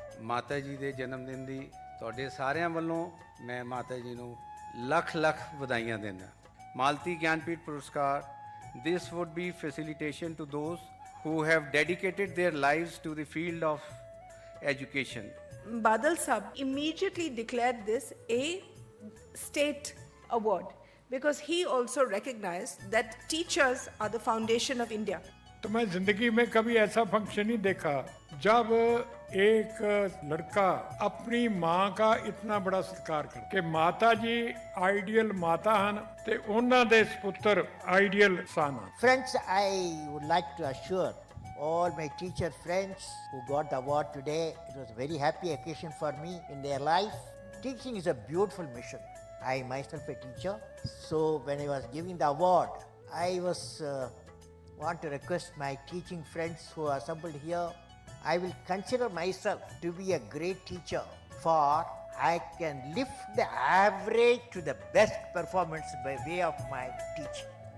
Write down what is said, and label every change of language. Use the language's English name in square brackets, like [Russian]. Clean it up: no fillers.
[Punjabi] ਮਾਤਾ ਜੀ ਦੇ ਜਨਮ ਦਿਨ ਦੀ ਤੁਹਾਡੇ ਸਾਰਿਆਂ ਵੱਲੋਂ ਮੈਂ ਮਾਤਾ ਜੀ ਨੂੰ ਲੱਖ ਲੱਖ ਵਧਾਈਆਂ ਦਿੰਦਾ। [English] ਮਾਲਤੀ ਗਿਆਨਪੀਠ ਪੁਰਸਕਾਰ, this would be facilitation to those who have dedicated their lives to the field of education. Badal Sahab immediately declared this a state award because he also recognized that teachers are the foundation of India. [Hindi] तो मैं जिंदगी में कभी ऐसा function नहीं देखा जब एक लड़का अपनी माँ का इतना बड़ा सत्कार कर के माता जी आइडियल माता हैं [Punjabi] ते उन्हां दे पुत्र ideal sun. [English] Friends, I would like to assure all my teacher friends who got the award today, it was a very happy occasion for me in their life. Teaching is a beautiful mission. I myself a teacher, so when I was giving the award, I was want to request my teaching friends who are assembled here, I will consider myself to be a great teacher, for I can lift the average to the best performance by way of my teaching.